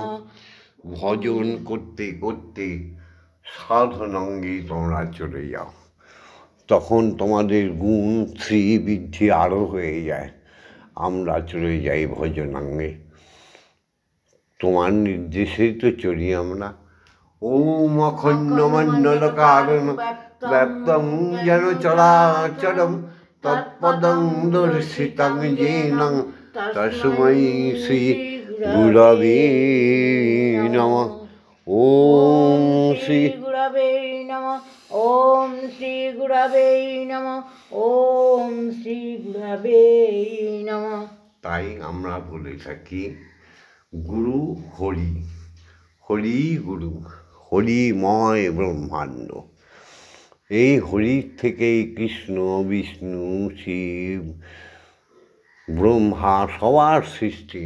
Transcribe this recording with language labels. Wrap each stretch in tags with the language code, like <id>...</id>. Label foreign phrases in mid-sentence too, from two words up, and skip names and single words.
<bn>ভজন করতে করতে সাধনাঙ্গে তোমরা চলে যাও, তখন তোমাদের গুণ শ্রী বৃদ্ধি আরও হয়ে যায়। আমরা চলে যাই ভজনাঙ্গে, তোমার নির্দেশেই তো চলি আমরা।</bn> <sa>ওম অখণ্ড মণ্ডল কারণ ব্যক্তং যেন চরাচরম তৎপদং দর্শিতং যেন তস্मै শ্রী গুরবে নমঃ। ওম শ্রী গুরবে নমঃ। ওম শ্রী গুরবে নমঃ। ওম শ্রী গুরবে নমঃ।</sa> <bn>তাই আমরা বলে থাকি গুরু হরি, হরি গুরু, হরিময় ব্রহ্মাণ্ড। এই হরির থেকেই কৃষ্ণ, বিষ্ণু, শিব, ব্রহ্মা সবার সৃষ্টি।</bn>